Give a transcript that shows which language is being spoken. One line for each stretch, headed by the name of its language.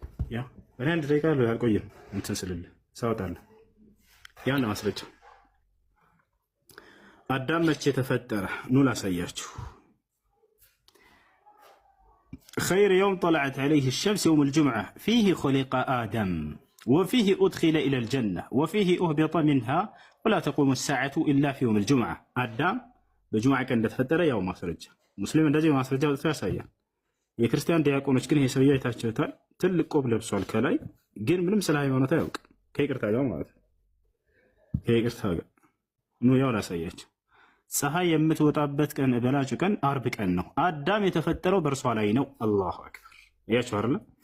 Amharic: ያ እኔ አንድ ደቂቃ አልቆይም እንትን ስልልህ ሳወጣልህ ያን ማስረጃ አዳም መቼ ተፈጠረ? ኑ ላሳያችሁ።
Arabic: خير يوم طلعت عليه الشمس يوم الجمعة فيه خلق آدم وفيه أدخل إلى الجنة وفيه أهبط منها ولا تقوم الساعة إلا في يوم الجمعة.
Amharic: አዳም በጁምዓ ቀን እንደተፈጠረ ያው ማስረጃ ሙስሊም እንደዚህ ማስረጃ ወጥቶ ያሳያል። የክርስቲያን ዲያቆኖች ግን ይሄ ሰውዬ አይታችሁታል። ትልቅ ቆብ ለብሷል። ከላይ ግን ምንም ስለ ሃይማኖት አያውቅም። ከይቅርታ ጋር ማለት ነው። ከይቅርታ ጋር ኑ ያው ላሳያችሁ። ፀሐይ የምትወጣበት ቀን በላጩ ቀን ዓርብ ቀን ነው። አዳም የተፈጠረው በእርሷ ላይ ነው። አላሁ አክበር። ያችሁ አይደል?